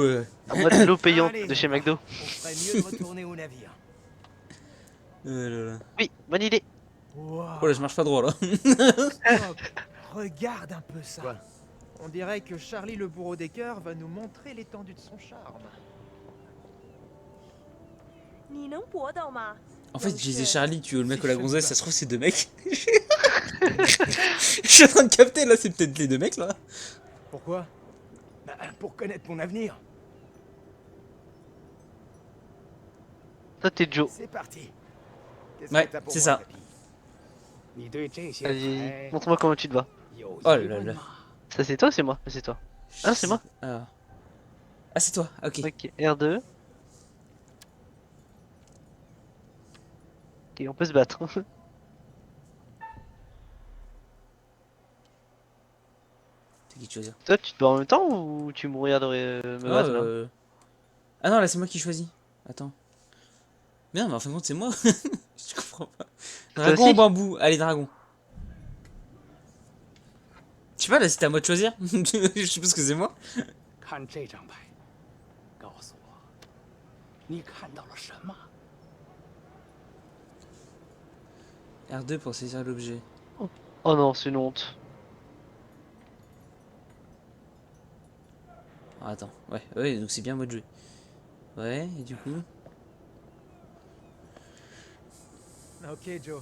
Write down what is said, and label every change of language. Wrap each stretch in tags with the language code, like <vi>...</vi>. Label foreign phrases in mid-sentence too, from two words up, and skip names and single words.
<fr>Ah, moi de l'eau payante Allez, de chez McDo. on ferait mieux de retourner au navire. Oh là là. Oui, bonne idée. Oh là, je marche pas droit là. Stop. Regarde un peu ça. Quoi? On dirait que Charlie le bourreau des cœurs va nous montrer l'étendue de son charme.</fr> <zh>你能搏斗吗？</zh> <fr>En fait, je disais Charlie, tu veux le mec Si ou la je gonzesse, peux. ça se trouve c'est deux mecs. Je suis en train de capter là, c'est peut-être les deux mecs là. Pourquoi? Bah, pour connaître mon avenir. Toi, t'es Joe. C'est parti. Qu'est-ce Ouais, que t'as pour c'est moi, ça. papy?</fr> <zh>你对这些</zh> <fr>Vas-y, montre-moi comment tu te vas.</fr> <zh>有</zh> <fr>Oh</fr> <zh>疑</zh> <fr>là</fr> <zh>问</zh> <fr>là.</fr> <zh>吗？</zh> <fr>Ça, c'est toi ou c'est moi? C'est toi. Ah, c'est moi. Ah, ah c'est toi, ok. Ok, R2. Ok, on peut se battre. C'est qui tu choisis? Toi, tu te bats en même temps ou tu me regardes me Ah, battre là? Ah non, là c'est moi qui choisis. Attends. Mais non, mais en fin de compte, c'est moi. Je comprends pas. Dragon aussi ou bambou? Allez, dragon. Je sais pas, là c'était à moi de choisir. Je suppose que c'est moi.</fr> <zh>看这张牌，告诉我，你看到了什么？</zh> <fr>R2 pour saisir l'objet. Oh non, c'est une honte. Ah, attends, ouais, ouais, donc c'est bien moi de jouer. Ouais, et du coup. Ok, Joe.</fr>